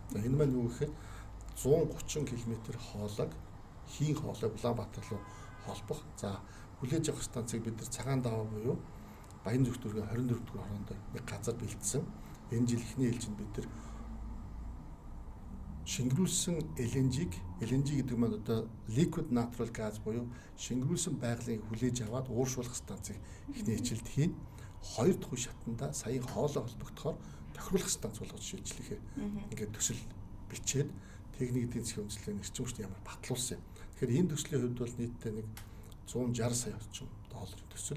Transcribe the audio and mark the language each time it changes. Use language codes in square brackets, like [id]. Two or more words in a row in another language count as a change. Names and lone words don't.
[mn] За энэ маань юу гэхээр 130 км хоолойг хийн хоолойг Улаанбаатар руу холбох. За хүлээж авах станцыг бид нар Цагаан даваа буюу Баян зүгтүргийн 24 дугаар хороонд нэг газар бэлдсэн. Энэ жил эхний ээлжинд бид нар шингэрүүлсэн LNG гэдэг маань одоо [en] liquid natural gas [mn] буюу шингэрүүлсэн байгалийн хүлээж аваад ууршуулах станцыг эхний хичээлд хийн. Хоёр дахь үе шатанда саяын хоолой холбогдохоор тохируулах станц болгож шийдлэхээр ингээд төсөл бичээд техник эдийн засгийн үйлчлэлийн эрчим хүчний ямар батлуулсан юм. Тэгэхээр энэ төслийн хувьд бол нийтдээ нэг 160 сая орчим долларын төсөл.